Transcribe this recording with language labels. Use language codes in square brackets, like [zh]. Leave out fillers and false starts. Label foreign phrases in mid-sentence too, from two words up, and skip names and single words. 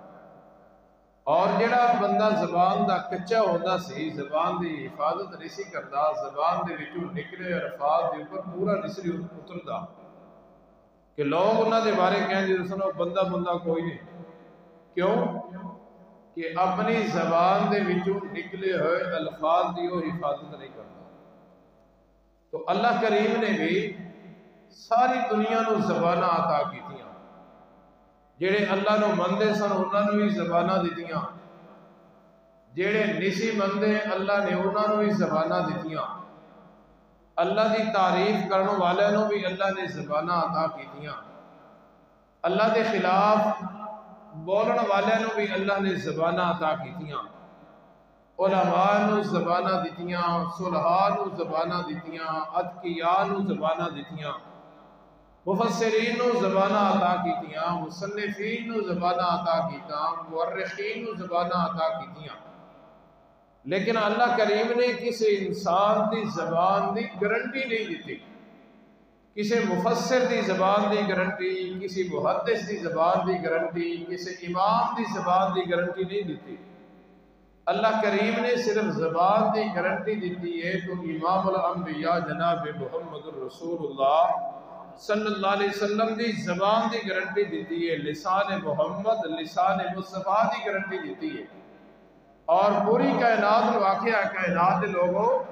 [pa] اور جڑا بندہ زبان دا کچا ہوتا سی، زبان دی حفاظت نہیں سی کرتا، زبان دے وچوں نکلے الفاظ دے اوپر پورا نہیں سی اتردا، کہ لوگ انہاں دے بارے کہندے سن بندہ کوئی نہیں، کیوں کہ اپنی زبان دے وچوں نکلے ہوئے الفاظ دی وہ حفاظت نہیں کرتا۔ تو اللہ کریم نے بھی ساری دنیا نو زباناں عطا کیتیاں، جڑے اللہ نو مندے سن انہاں نو بھی زباناں دتیاں، جڑے نسی مندے اللہ نے انہاں نو بھی زباناں دتیاں، اللہ دی تعریف کرن والے نو بھی اللہ نے زباناں عطا کیتیاں، اللہ دے خلاف بولن والے نو بھی اللہ نے زباناں عطا کیتیاں، علماء نو زباناں دتیاں، صلحاء نو زباناں دتیاں، اتقیاء نو زباناں دتیاں، مفسرین نو زباناں عطا کیتیاں، مصنفین نو زباناں عطا کیتیاں، مورخین نو زباناں عطا کیتیاں، لیکن اللہ کریم نے کسی انسان دی زبان دی گارنٹی نہیں دیتی، کسی مفسر دی زبان دی گارنٹی، کسی محدث دی زبان دی گارنٹی، کسی امام دی زبان دی گارنٹی نہیں دیتی۔ اللہ کریم نے صرف زبان دی گارنٹی دیتی ہے تو امام الانبیاء جناب محمد الرسول اللہ [ar] صلی اللہ علیہ وسلم [pa] دی زبان دی گارنٹی دیتی ہے، لسان محمد لسان مصطفیٰ دی گارنٹی دیتی ہے، اور پوری کائنات واقعہ کائنات لوگوں